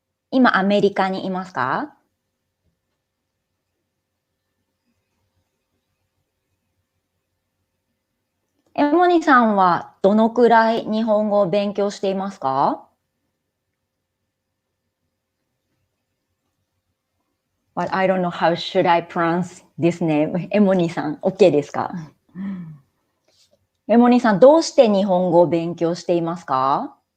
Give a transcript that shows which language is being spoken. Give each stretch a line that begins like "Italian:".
Japanese: 今アメリカにいますか？エモニさんはどのくらい日本語を勉強していますか？
English: But I don't know how should I pronounce this name.
Japanese: エモニさん、OK ですか？エモニさん、どうして日本語を勉強していますか？